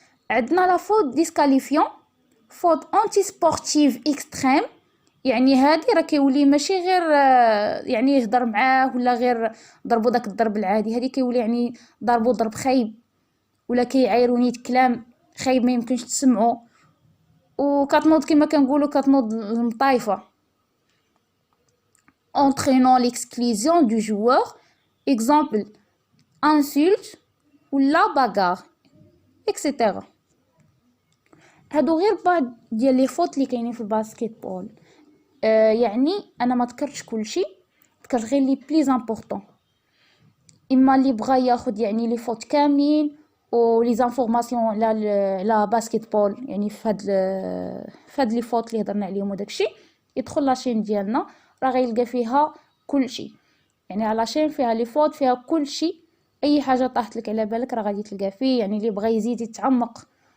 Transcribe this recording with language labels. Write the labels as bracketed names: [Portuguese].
[Arabic] عندنا [French] لا فوت ديسكاليفيون، فوت انتي سبورتيف اكستريم، [Arabic] يعني هادي راه كيولي ماشي غير يعني يهضر معاه ولا غير ضربو داك الضرب العادي، هادي كيولي يعني ضربو ضرب خايب ولا كيعايرو نيت كلام خايب ما يمكنش تسمعو، وكتنوض كما كنقولوا كتنوض المطايفه. [French] entraînant l'exclusion du joueur، exemple insulte [Arabic] ولا [French] bagarre etc. [Arabic] هادو غير بعض ديال لي فوت اللي كاينين في الباسكيتبول. يعني انا ما ذكرتش كلشي، ذكرت غير [French] لي بليز امبورطون. [Arabic] اما اللي بغى ياخذ يعني لي فوت كاملين و لي انفورماسيون على لا باسكيتبول، يعني في هاد لي فوت اللي هضرنا عليهم وداكشي، يدخل لاشين ديالنا راه غيلقى فيها كلشي، يعني على لاشين فيها لي فوت فيها كلشي، اي حاجه طاحت لك على بالك راه غادي تلقى فيه. يعني اللي بغى يزيد يتعمق